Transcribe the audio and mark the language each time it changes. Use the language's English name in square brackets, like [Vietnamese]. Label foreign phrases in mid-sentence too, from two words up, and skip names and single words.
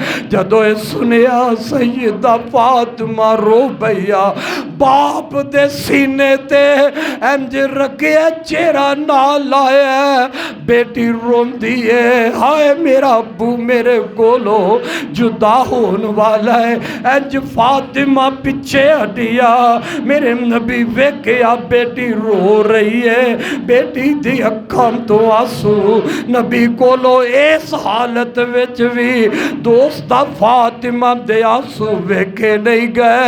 [Punjabi] جدو سنیا سیدہ فاطمہ رو بھیا، باپ دے سینے تے انج رکھے چہرہ نہ لایا، بیٹی رون دیئے ہائے میرا ابو میرے کولو جدا ہون والا ہے۔ انج فاطمہ پیچھے ہٹیا، میرے نبی ویکھیا بیٹی رو رہی ہے، بیٹی دی اکھاں تو آنسو، نبی کولو اس حالت وچ بھی دوستا فاطمہ دے آنسو ویکھے نہیں گئے۔